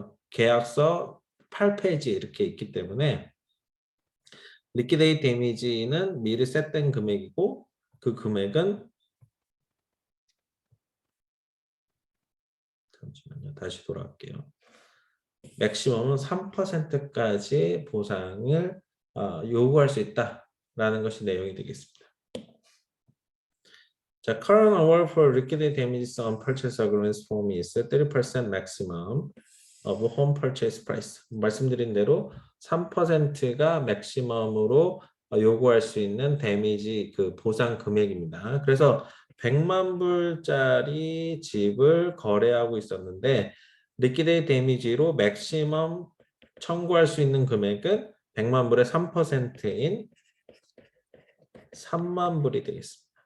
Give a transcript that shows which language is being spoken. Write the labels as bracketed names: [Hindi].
[Korean] 계약서 8페이지에 이렇게 있기 때문에 리퀴데이트 데미지는 미리 셋된 금액이고 그 금액은 잠시만요. 다시 돌아갈게요. 맥시멈은 3%까지 보상을 요구할 수 있다라는 것이 내용이 되겠습니다. [English] 자, current award for liquidated damages on purchase agreements form is 30% maximum of home purchase price. [Korean] 말씀드린 대로 3%가 맥시멈으로 요구할 수 있는 데미지 그 보상 금액입니다. 그래서 100만 불짜리 집을 거래하고 있었는데 리퀴데이트 데미지로 맥시멈 청구할 수 있는 금액은 100만 불의 3%인 3만 불이 되겠습니다.